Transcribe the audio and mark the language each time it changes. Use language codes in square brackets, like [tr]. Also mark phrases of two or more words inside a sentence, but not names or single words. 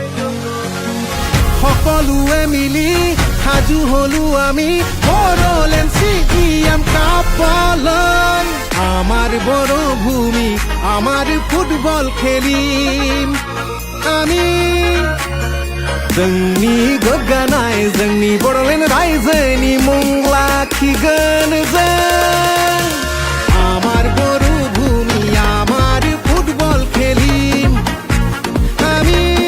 [as] সকলোৱে মিলি সাজু হলো আমি বড়োলেণ্ড চিকিএম কাপলৈ আমাৰ বড় ভূমি আমাৰ ফুটবল খেলিম আমি [brx] जोंनि गोग्गानाय जोंनि बड'लेण्ड रायजोनि मुं लाखिगोन जों [as] আমাৰ বৰ' ভূমি আমাৰ ফুটবল খেলিম আমি